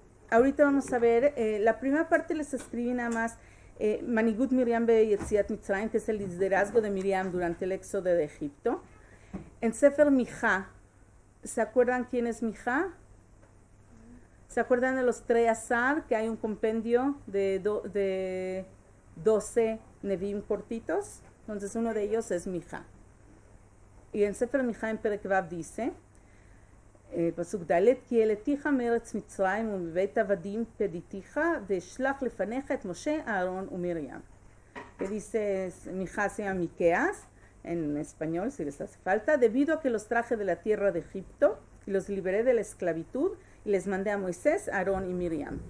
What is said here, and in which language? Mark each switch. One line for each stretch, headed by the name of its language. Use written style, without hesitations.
Spanish: Ahorita vamos a ver, la primera parte les escribí nada más Manigut Miriam Yetziat Mitzrayim, que es el liderazgo de Miriam durante el éxodo de Egipto. En Sefer Mijá, ¿se acuerdan quién es Mijá? ¿Se acuerdan de los Treasar, que hay un compendio de 12 Nevim cortitos? Entonces uno de ellos es Mijá. Y en Sefer Mijá en Perek Vav dice,
Hebrew: פסוק ד' כי העלתיך מארץ מצרים ומבית עבדים פדיתיך ואשלח לפניך את משה, אהרון ומרים.
Spanish: Que dice, Mijá se llama Miqueas, en español si les hace falta, debido a que los traje de la tierra de Egipto y los liberé de la esclavitud y les mandé a Moisés, Aarón y Miriam.